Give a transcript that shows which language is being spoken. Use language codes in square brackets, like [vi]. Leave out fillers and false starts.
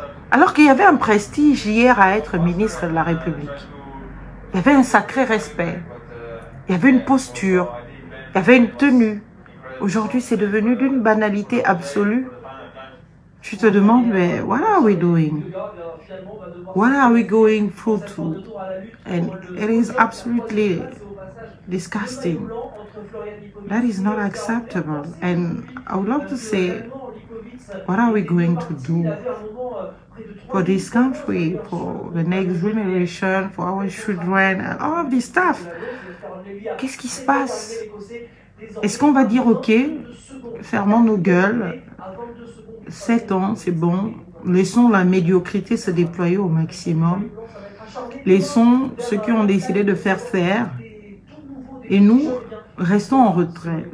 [fr] Alors qu'il y avait un prestige hier à être ministre de la République. Il y avait un sacré respect. Il y avait une posture. Il y avait une tenue. Aujourd'hui, c'est devenu d'une banalité absolue. [en] tu te demandes, mais what are we doing? What are we going through to? And it is absolutely disgusting. That is not acceptable. And I would love to say, what are we going to do for this country, for the next generation, for our children, and all of this stuff? [fr] Qu'est-ce qui se passe? Est-ce qu'on va dire, ok, fermons nos gueules, 7 ans, c'est bon, laissons la médiocrité se déployer au maximum, laissons ceux qui ont décidé de faire, et nous, restons en retrait.